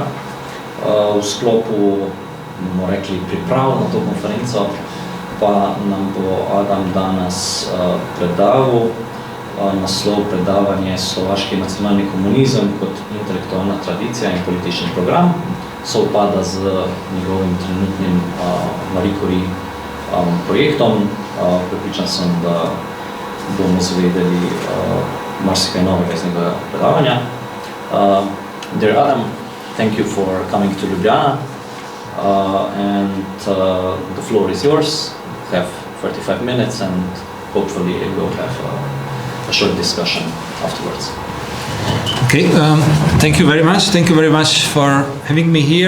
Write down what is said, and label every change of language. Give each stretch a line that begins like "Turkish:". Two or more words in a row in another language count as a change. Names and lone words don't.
Slovenian: V sklopu, bomo rekli, priprav na to konferenco pa nam bo Adam danes predaval naslov Predavanje Slovaški nacionalni komunizem kot intelektualna tradicija in politični program. Sovpada z njegovim trenutnim Marie Curie projektom. Prepričan sem, da bomo zvedeli marsikaj novega iz njegovega predavanja.
English: Dear Adam, thank you for coming to Ljubljana, and the floor is yours. You have 35 minutes and hopefully we'll have a short discussion afterwards. Okay, thank you very much. Thank you very much for having me here.